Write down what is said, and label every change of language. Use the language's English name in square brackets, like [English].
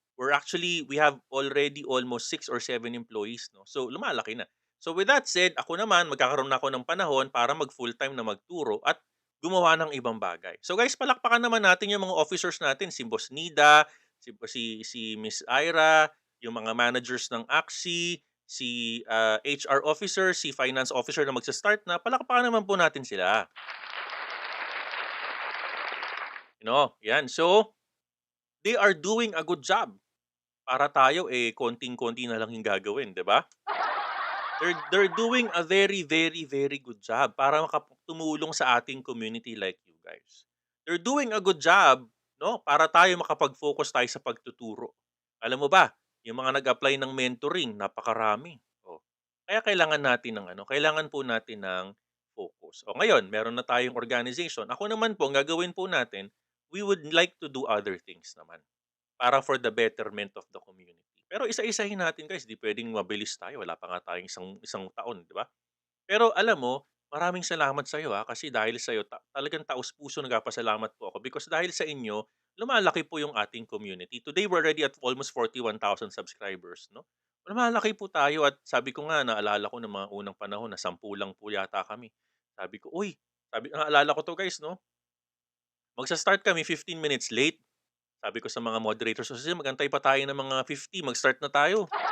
[English] We have already almost 6 or 7 employees, 'no? [Filipino] So, lumalaki na. [English] So, with that said, [Filipino] ako naman magkakaroon na ako ng panahon para mag-full-time na magturo at gumawa ng ibang bagay. So, guys, palakpakan naman natin yung mga officers natin, si Boss Nida, si Miss Ira, yung mga managers ng Axie, si HR officer, si finance officer na magsa-start na. Palakpakan naman po natin sila. Yan. So, [English] they are doing a good job [Filipino] para tayo, konting-konti na lang yung gagawin, 'di ba? [English] They're doing a very, very, very good job [Filipino] para tumulong sa ating [English] community like you guys. They're doing a good job, [Filipino] 'no, para tayo makapag-focus tayo sa pagtuturo. Alam mo ba, yung mga nag-apply ng mentoring napakarami, oh. Kaya kailangan natin ng ano, kailangan po natin ng focus. O ngayon, meron na tayong organization. Ako naman po, ang gagawin po natin, [English] we would like to do other things [Filipino] naman. [English] Para for the betterment of the community. [Filipino] Pero isa-isahin natin guys, 'di puwedeng mabilis tayo, wala pa nga tayong isang isang taon, 'di ba? Pero alam mo, maraming salamat sa'yo, kasi dahil sa'yo talagang taos-puso nagpapasalamat po ako because dahil sa inyo, lumalaki po yung ating community. [English] Today, we're already at almost 41,000 subscribers, 'no? [Filipino] Lumalaki po tayo at sabi ko nga, naalala ko ng mga unang panahon na 10 lang po yata kami. Sabi ko, "Uy," naalala ko 'to guys, 'no, magsa-start kami 15 minutes late. Sabi ko sa mga moderators, "O sige, mag-antay pa tayo ng mga 50, mag-start na tayo."